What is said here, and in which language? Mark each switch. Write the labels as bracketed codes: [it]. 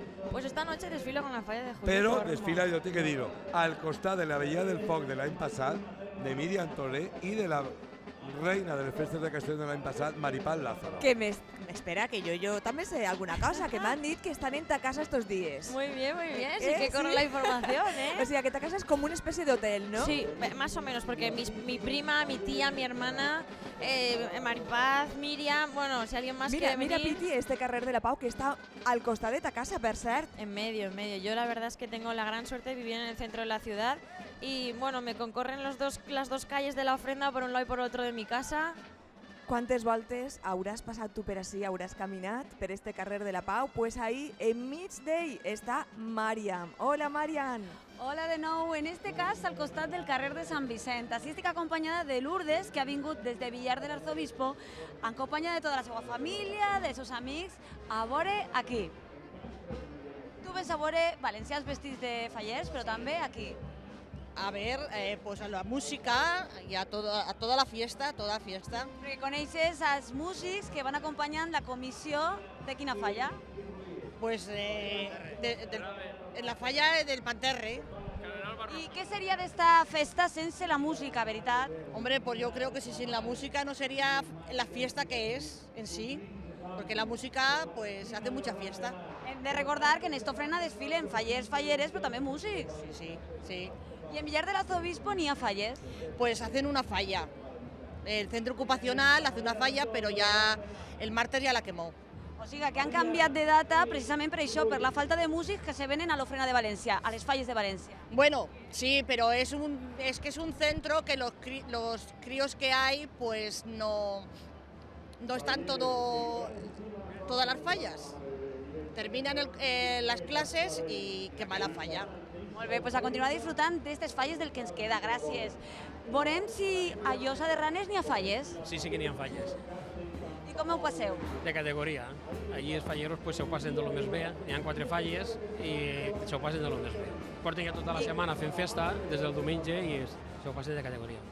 [es] Pues esta noche desfilo con la falla de Julio [ca] Però [es] Tormo. [ca] desfila, jo tinc que dir-ho, al costat de la Vella del Foc de l'any passat, de Míriam Tolé i de la reina de les festes de Castelló de l'any passat, Maripal Lázaro. [es] Que espera, que yo también sé alguna cosa, que me han dicho que están en ta casa estos días. Muy bien, sí que corre la información, ¿eh? O sea, que ta casa es como una especie de hotel, ¿no? Sí, más o menos, porque mi prima, mi tía, mi hermana, Maripaz, Miriam, bueno, si alguien más quiere Mira, venir. Piti, este carrer de la Pau que está al costado de ta casa, [ca] per cert. [es] En medio. Yo la verdad es que tengo la gran suerte de vivir en el centro de la ciudad y bueno, me concorren las dos calles de la ofrenda por un lado y por otro de mi casa. ¿Cuántas [ca] voltes hauràs passat tu per ací, hauràs caminat per este carrer de la Pau? [es] Pues ahí, [ca] enmig d'ell, està Mariam. Hola, Mariam. Hola de nou, en este cas al costat del carrer de Sant Vicent. Així estic acompanyada de Lourdes, que ha vingut des de Villar de l'Arzobispo, acompanyada de tota la seva família, dels seus amics, a veure aquí. Tu ves a veure valencians vestits de fallers, però també aquí. [es] A ver, pues a la música y a toda la fiesta, [ca] Perquè coneixes els músics que van acompanyant la comissió de quina falla? [es] Pues en la falla del Panterre. [ca] I què seria d'esta festa sense la música, veritat? [es] Hombre, pues yo creo que si sin la música no sería la fiesta que es en sí, porque la música pues hace mucha fiesta. [ca] Hem de recordar que en esta ofrena desfilen fallers, falleres, però també músics. Sí. I en Villar de l'Arzobispo n'hi ha falles? [es] Pues hacen una falla. El centro ocupacional hace una falla, pero ya el martes ya la quemó. [ca] O sigui que han canviat de data precisament per això, per la falta de músics que se venen a l'ofrena de València, a les falles de València. [es] Bueno, sí, pero es que es un centro que los críos que hay pues no están todas las fallas. Terminan las clases y quema la falla. [ca] Molt bé, doncs a continuar disfrutant d'aquestes falles del que ens queda, gràcies. Veurem si a Llosa de Ranes n'hi ha falles. Sí que n'hi ha falles. I com ho passeu? De categoria. Allí els falleros pues, se ho passen de lo més bé. N'hi ha 4 falles i se ho passen de lo més bé. Porten ja tota la setmana fent festa, des del diumenge, i se ho passen de categoria.